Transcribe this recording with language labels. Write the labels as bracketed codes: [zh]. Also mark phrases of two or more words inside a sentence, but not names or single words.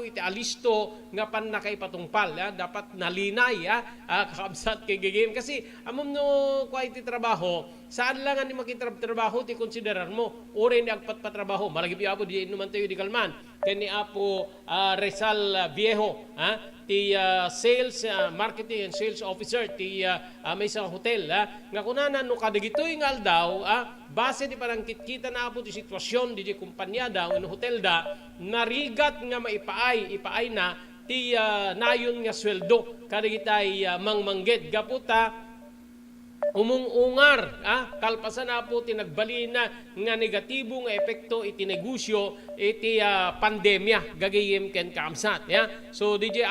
[ilo] iti alisto nga pan nakaipatungpal dapat nalinay kakabsat kay gagayem kasi amom no kwa iti trabaho saan lang ni makitrabaho ti konsiderar mo ore ni agpatpatrabaho malagi apo di inuman tayo di kalman kani apo Rizal Viejo ti [en] sales marketing and sales officer [ilo] ti may isang hotel nga kunana no kadagitoy nga aldaw base di parang kita na apo ti sitwasyon di kumpanya daw no hotel da narigat nga ipaay na ti nayon nga sweldo kadagitay mangmangged gaputa umungungar kalpasan na po tinagbalina nga negatibo nga epekto iti negosyo iti pandemya gagayem ken kaamsat so DJ